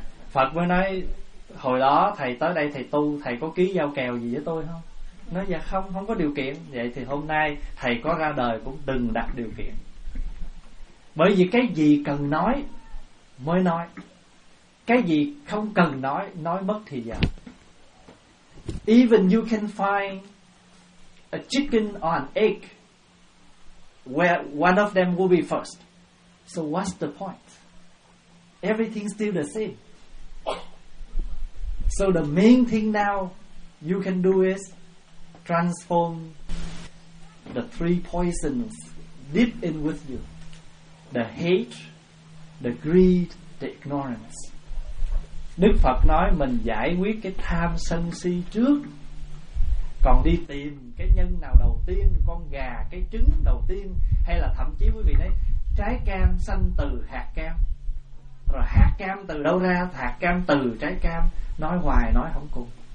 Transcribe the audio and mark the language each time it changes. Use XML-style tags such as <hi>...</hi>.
<vi>Phật mới nói, hồi đó thầy tới đây thầy tu, thầy có ký giao kèo gì với tôi không? Nói dạ không, không có điều kiện. Vậy thì hôm nay thầy có ra đời cũng đừng đặt điều kiện. Bởi vì cái gì cần nói mới nói, cái gì không cần nói mất thì giờ.</vi> <en>Even you can find a chicken or an egg, where one of them will be first. So what's the point? Everything's still the same. So the main thing now you can do is transform the three poisons deep in with you. The hate, the greed, the ignorance.</en> <vi>Đức Phật nói mình giải quyết cái tham sân si trước, còn đi tìm cái nhân nào đầu tiên, con gà, cái trứng đầu tiên, hay là thậm chí quý vị nói trái cam sanh từ hạt cam, rồi hạt cam từ đâu ra, hạt cam từ trái cam, nói hoài nói không cùng.</vi>